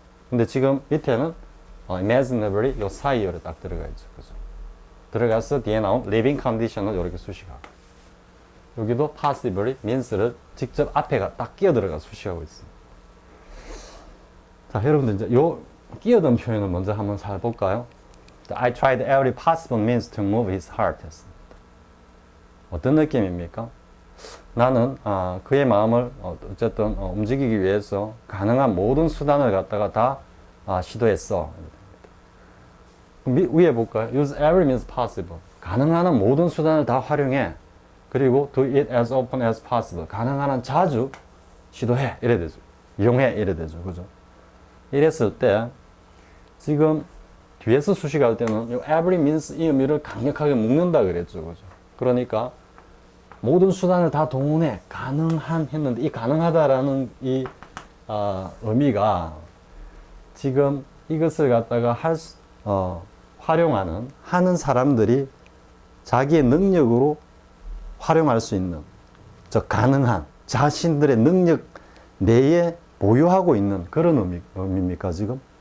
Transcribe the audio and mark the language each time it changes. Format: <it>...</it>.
<ko>근데 지금 밑에는 imaginably 요 사이에 딱 들어가 있죠. 그죠? 들어가서 뒤에 나온</ko> <en>living condition</en> <ko>을 이렇게 수식하고, 여기도</ko> <en>possibly means</en> <ko>를 직접 앞에가 딱 끼어 들어가 수식하고 있습니다. 자, 여러분들 이제 요 끼어든 표현을 먼저 한번 잘 볼까요?</ko> <en>I tried every possible means to move his heart</en> <ko>했습니다. 어떤 느낌입니까? 나는 그의 마음을 어쨌든 움직이기 위해서 가능한 모든 수단을 갖다가 다 시도했어. 위에 볼까요?</ko> <en>Use every means possible.</en> <ko>가능한 한 모든 수단을 다 활용해. 그리고</ko> <en>do it as often as possible.</en> <ko>가능한 한 자주 시도해. 이래 되죠. 이용해. 이래 되죠. 그죠? 이랬을 때 지금 뒤에서 수식할 때는 이</ko> <en>every means</en> <ko>이 의미를 강력하게 묶는다 그랬죠. 그죠? 그러니까 모든 수단을 다 동원해. 가능한 했는데 이 가능하다라는 이 의미가 지금 이것을 갖다가 하는 사람들이 자기의 능력으로 활용할 수 있는, 즉 가능한 자신들의 능력 내에 보유하고 있는 그런 의미입니까 지금?</ko>